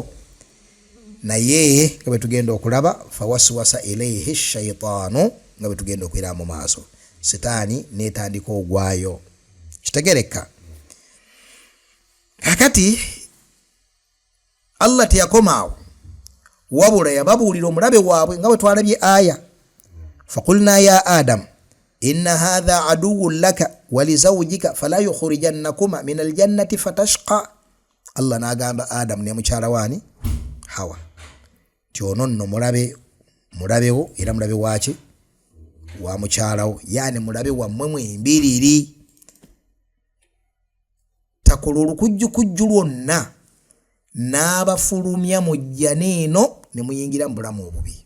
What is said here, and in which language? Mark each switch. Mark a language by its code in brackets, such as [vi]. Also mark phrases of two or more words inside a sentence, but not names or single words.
[lg] Naye nga bwe tugenda okulaba [ar] فوسوس إليه الشيطان, [lg] nga bwe tugenda okwera mu maaso, sitaani neetandika ogwayo. Kitegereka. Kakati Allah teyakomaawo, wabula yababuulira omulabe waabwe nga bwe twalabye aya. [ar] فقلنا يا آدم إن هذا عدو لك ولزوجك فلا يخرجنكما من الجنة فتشقى. [lg] Allah n'agamba Adam ne mukyala waani Hawa ti ono nno mulabewo era mulabe waaki wa mukyalawo, yani mulabe wammwe mwembiriri. Takola olukujjukujju lwonna n'abafulumya mujja neeno ne muyingira mu bulamu obubi.